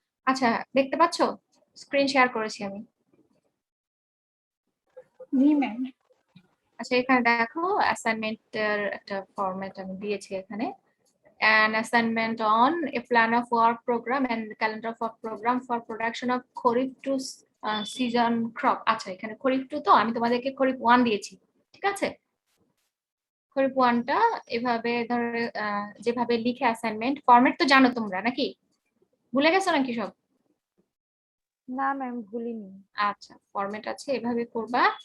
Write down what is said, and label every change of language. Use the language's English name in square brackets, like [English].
[Bangla] আচ্ছা দেখতে পাচ্ছো? স্ক্রিন শেয়ার করেছি আমি। জি ম্যাম। আচ্ছা এখানে দেখো অ্যাসাইনমেন্টের একটা ফরম্যাট আমি দিয়েছি এখানে। [English] An assignment on a plan of work program and calendar of work program for production of Kharif to season crop. [Bangla] আচ্ছা এখানে খরিফ 2, তো আমি তোমাদেরকে খরিফ 1 দিয়েছি, ঠিক আছে? খরিফ 1টা এভাবে ধরে যেভাবে লিখে অ্যাসাইনমেন্ট ফরম্যাট তো জানো তোমরা নাকি, ভুলে গেছো নাকি সব? না ম্যাম ভুলিনি। আচ্ছা ফরম্যাট আছে, এভাবে করবা।